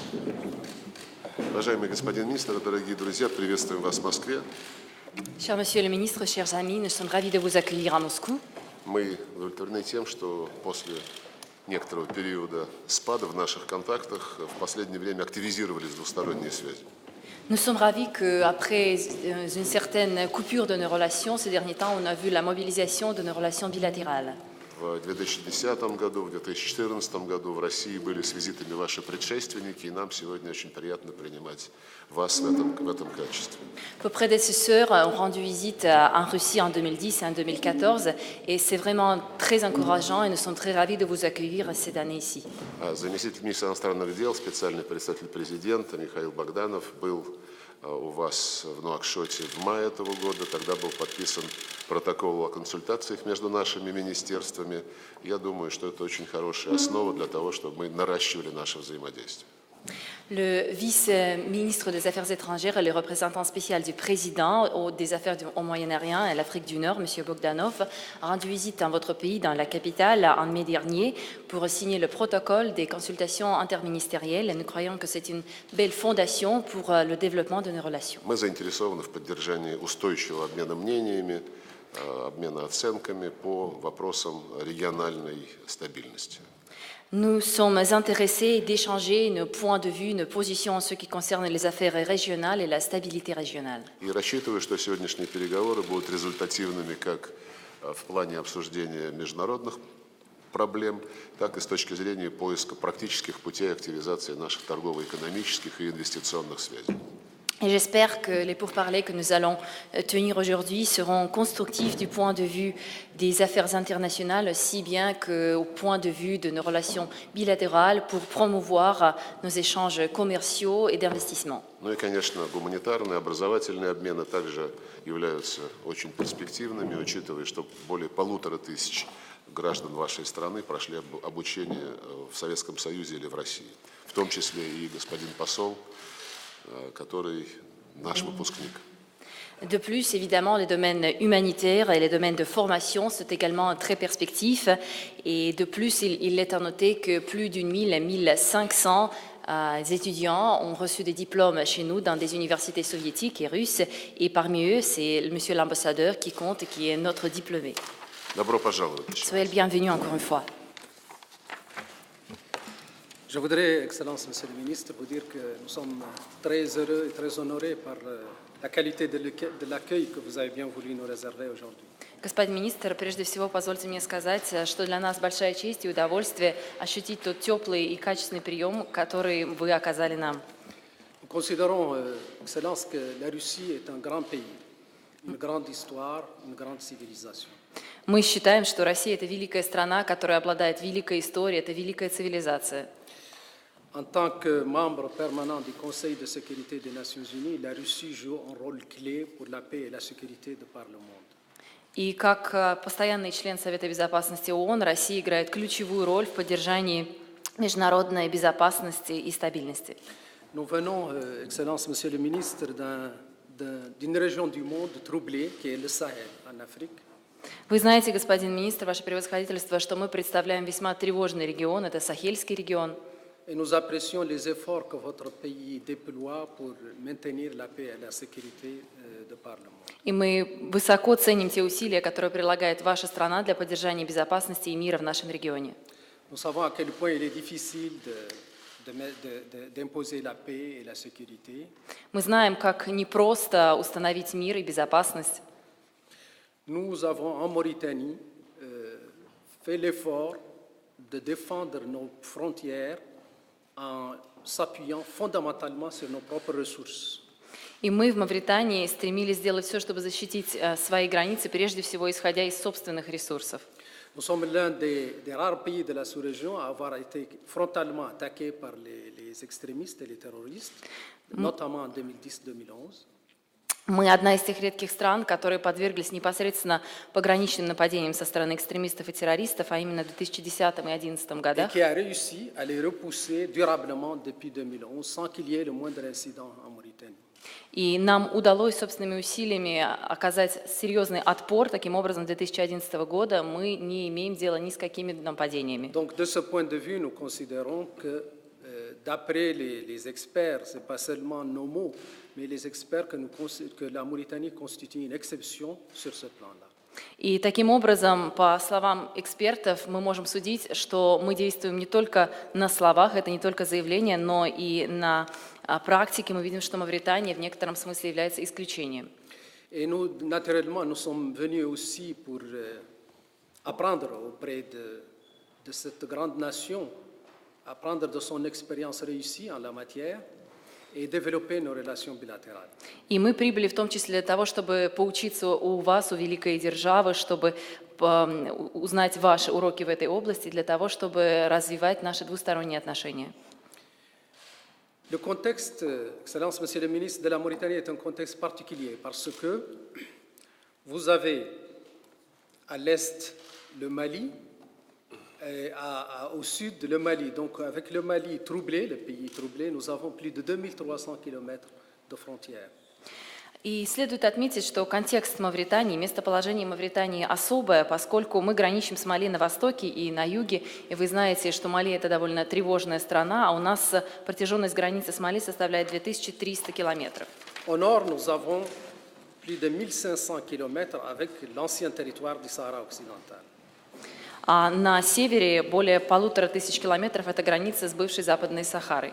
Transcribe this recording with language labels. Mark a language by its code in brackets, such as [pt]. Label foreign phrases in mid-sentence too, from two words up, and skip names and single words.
[ru] Уважаемый господин министр, дорогие друзья, приветствуем вас в Москве. [fr] Cher Monsieur le Ministre, chers amis, nous sommes ravis de vous accueillir à Moscou. [ru] Мы удовлетворены тем, что после некоторого периода спада в наших контактах в последнее время активизировались двусторонние связи. [fr] Nous sommes ravis qu'après une certaine coupure de nos relations, ces derniers temps, on a vu la mobilisation de nos relations bilatérales. [ru] В 2010 году, в 2014 году в России были с визитами ваши предшественники, и нам сегодня очень приятно принимать вас в этом качестве. [fr] Vos prédécesseurs ont rendu visite en Russie en 2010 et en 2014, et c'est vraiment très encourageant, et nous sommes très ravis de vous accueillir cette année ici. [ru] Заместитель министра иностранных дел, специальный представитель президента Михаил Богданов был у вас в Нуакшоте в мае этого года. Тогда был подписан протокол о консультациях между нашими министерствами. Я думаю, что это очень хорошая основа для того, чтобы мы наращивали наше взаимодействие. [fr] Le vice-ministre des Affaires étrangères et le représentant spécial du président des Affaires au Moyen-Orient et l'Afrique du Nord, M. Bogdanov, a rendu visite dans votre pays, dans la capitale, en mai dernier, pour signer le protocole des consultations interministérielles. Et nous croyons que c'est une belle fondation pour le développement de nos relations. [ru] Мы заинтересованы в поддержании устойчивого обмена мнениями, обмена оценками по вопросам региональной стабильности. [fr] Nous sommes intéressés d'échanger nos points de vue, nos positions en ce qui concerne les affaires régionales et la stabilité régionale. [ru] И рассчитываю, что сегодняшние переговоры будут результативными как в плане обсуждения международных проблем, так и с точки зрения поиска практических путей активизации наших торгово-экономических и инвестиционных связей. [fr] Et j'espère que les pourparlers que nous allons tenir aujourd'hui seront constructifs du point de vue des affaires internationales, si bien qu'au point de vue de nos relations bilatérales pour promouvoir nos échanges commerciaux et d'investissement. [ru] Ну и, конечно, гуманитарные, образовательные обмены также являются очень перспективными, учитывая, что более 1500 граждан вашей страны прошли обучение в Советском Союзе или в России, в том числе и господин посол, который наш выпускник. [fr] De plus, évidemment, les domaines humanitaires et les domaines de formation sont également très perspectifs. Et de plus, il est à noter que plus d'une 1500 étudiants ont reçu des diplômes chez nous dans des universités soviétiques et russes. Et parmi eux, c'est monsieur l'ambassadeur qui compte et qui est notre diplômé. [ru] Добро пожаловать. [fr] Soyez le bienvenu encore une fois. Je voudrais, Excellence, Monsieur le Ministre, vous dire que nous sommes très heureux et très honorés par la qualité de l'accueil que vous avez bien voulu nous réserver aujourd'hui. [ru] Господин министр, прежде всего позвольте мне сказать, что для нас большая честь и удовольствие ощутить тот теплый и качественный прием, который вы оказали нам. [fr] Nous considérons, Excellence, que la Russie est un grand pays, une grande histoire, une grande civilisation. [ru] Мы считаем, что Россия – это великая страна, которая обладает великой историей, это великая цивилизация. [fr] En tant que membre permanent du Conseil de sécurité des Nations Unies, la Russie joue un rôle clé pour la paix et la sécurité de par le monde. [ru] И как постоянный член Совета безопасности ООН, Россия играет ключевую роль в поддержании международной безопасности и стабильности. [fr] Nous venons, Excellence, Monsieur le Ministre, d'une région du monde troublée qui est le Sahel en Afrique. [ru] Вы знаете, господин министр, ваше превосходительство, что мы представляем весьма тревожный регион, это Сахельский регион. [fr] Et nous apprécions les efforts que votre pays déploie pour maintenir la paix et la sécurité de par le monde. [ru] И мы высоко ценим те усилия, которые прилагает ваша страна для поддержания безопасности и мира в нашем регионе. [fr] Nous savons à quel point il est difficile d'imposer la paix et la sécurité. [ru] Мы знаем, как непросто установить мир и безопасность. [fr] Nous avons en Mauritanie fait l'effort de défendre nos frontières en s'appuyant fondamentalement sur nos propres ressources. [ru] И мы в Мавритании стремились сделать все, чтобы защитить свои границы, прежде всего исходя из собственных ресурсов. [fr] Nous sommes l'un des rares pays de la sous-région à avoir été frontalement attaqué par les extrémistes et les terroristes, notamment en 2010-2011. [ru] Мы одна из тех редких стран, которые подверглись непосредственно пограничным нападениям со стороны экстремистов и террористов, а именно в 2010 и 2011 годах. [fr] Et qui a réussi à les repousser durablement depuis 2011 sans qu'il y ait le moindre incident en Mauritanie. [ru] И нам удалось собственными усилиями оказать серьезный отпор. Таким образом, с 2011 года мы не имеем дела ни с какими нападениями. [fr] Donc, de ce point de vue, nous considérons que d'après les experts, ce n'est pas seulement nos mots, mais les experts que la Mauritanie constitue une exception sur ce plan-là. [ru] И таким образом, по словам экспертов, мы можем судить, что мы действуем не только на словах, это не только заявление, но и на практике мы видим, что Мавритания в некотором смысле является исключением. [fr] Et nous, naturellement, nous sommes venus aussi pour apprendre auprès de cette grande nation, apprendre de son expérience réussie en la matière et développer nos relations bilatérales. [ru] И мы прибыли в том числе для того, чтобы поучиться у вас, у великой державы, чтобы узнать ваши уроки в этой области, для того, чтобы развивать наши двусторонние отношения. [fr] Le contexte, Excellence, Monsieur le ministre, de la Mauritanie est un contexte particulier parce que vous avez à l'est le Mali et au sud le Mali. Donc avec le Mali troublé, le pays troublé, nous avons plus de 2300 km de frontières. [ru] И следует отметить, что контекст Мавритании, местоположение Мавритании особое, поскольку мы граничим с Мали на востоке и на юге, и вы знаете, что Мали – это довольно тревожная страна, а у нас протяженность границы с Мали составляет 2300 километров. [fr] Au nord, nous avons plus de 1500 km avec l'ancien territoire du Sahara occidental. [ru] А на севере более 1500 километров – это граница с бывшей Западной Сахарой.